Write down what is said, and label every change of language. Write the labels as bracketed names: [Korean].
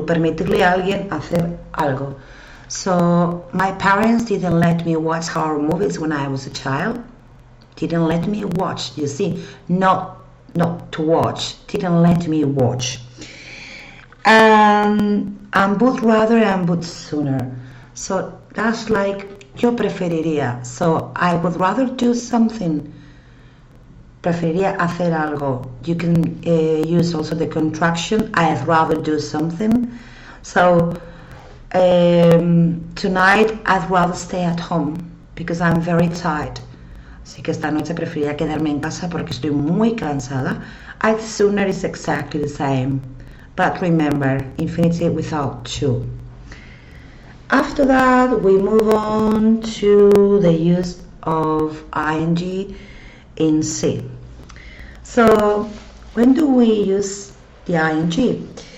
[Spanish] Permitirle a alguien hacer algo. [English] So my parents didn't let me watch horror movies when I was a child. Didn't let me watch. You see, not to watch. Didn't let me watch. And would rather and would sooner. So that's like [Spanish] yo preferiría. [English] So I would rather do something. [Spanish] Preferiría hacer algo. [English] You can use also the contraction I'd rather do something. So tonight I'd rather stay at home because I'm very tired. [Spanish] Así que esta noche preferiría quedarme en casa porque estoy muy cansada. [English] I'd sooner is exactly the same. But remember, infinitive without to. After that, we move on to the use of ing in C. So, when do we use the ing?